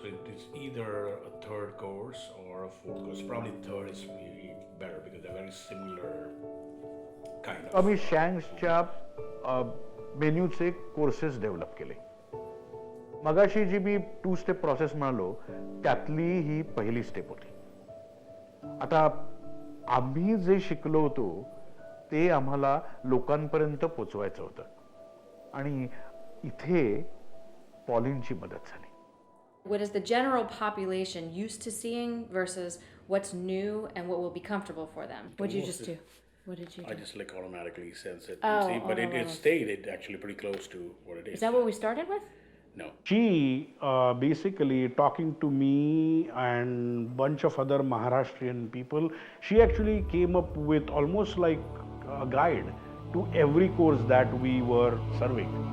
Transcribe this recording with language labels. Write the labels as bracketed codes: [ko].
[en] It's either a third course or a fourth course. Probably third is maybe better because they're very similar kind of. [mr] आम्ही शँक्सच्या मेन्यूचे courses develop केले. मगाशी जी मी 2 step process म्हणालो त्यातली ही पहिली step होती. आता आम्ही जे शिकलो होतो ते आम्हाला लोकांपर्यंत पोचवायचं होतं आणि इथे पॉलिनची मदत झाली. [en] What is the general population used to seeing versus what's new and what will be comfortable for them? What did you just do? What did you do? I just like automatically sense it. Oh, See, but it stayed actually pretty close to what it is. Is that what we started with? No. She basically talking to me and bunch of other Maharashtrian people, she actually came up with almost like a guide to every course that we were serving.